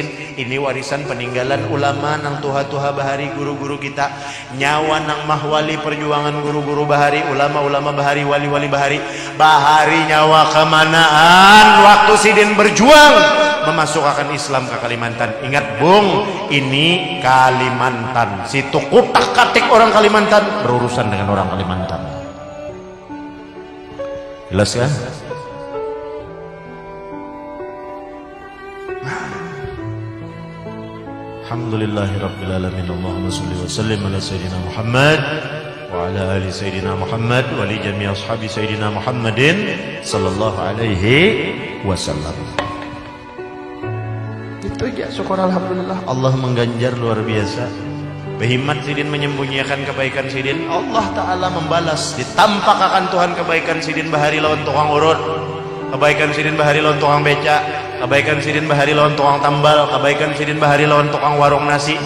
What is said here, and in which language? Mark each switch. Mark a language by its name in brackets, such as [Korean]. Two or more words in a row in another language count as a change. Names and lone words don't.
[Banjar] Ini warisan peninggalan ulama nang tuha-tuha bahari guru-guru kita, nyawa nang mahwali perjuangan guru-guru bahari, ulama-ulama bahari, wali-wali bahari nyawa kemanaan waktu sidin berjuang memasukkan Islam ke Kalimantan. Ingat bung, ini Kalimantan, situ kutak-katik orang Kalimantan berurusan dengan orang Kalimantan. Jelas kan? [Arabic] الحمد لله رب العالمين. اللهم صل وسلم على سيدنا محمد وعلى آل سيدنا محمد ولجميع أصحاب سيدنا محمد صلى الله عليه وسلم. [Banjar] Itu aja, syukur alhamdulillah. Allah mengganjar luar biasa. Behimat sidin menyembunyikan kebaikan sidin, Allah Ta'ala membalas. Ditampak akan Tuhan kebaikan sidin bahari lawan tukang urut, kebaikan sidin bahari lawan tukang beca, kebaikan sidin bahari lawan tukang tambal, kebaikan sidin bahari lawan tukang warung nasi.